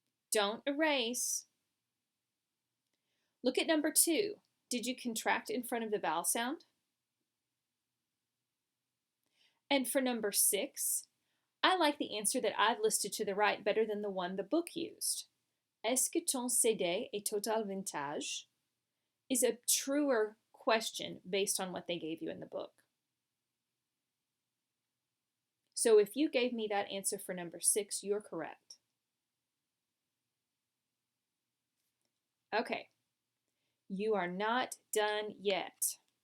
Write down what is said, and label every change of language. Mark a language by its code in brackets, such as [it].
[en] Don't erase. Look at number 2. Did you contract in front of the vowel sound? And for number 6, I like the answer that I've listed to the right better than the one the book used. [fr] Est-ce que ton CD est total vintage? [en] Is a truer question based on what they gave you in the book. So if you gave me that answer for number 6, you're correct. Okay, you are not done yet.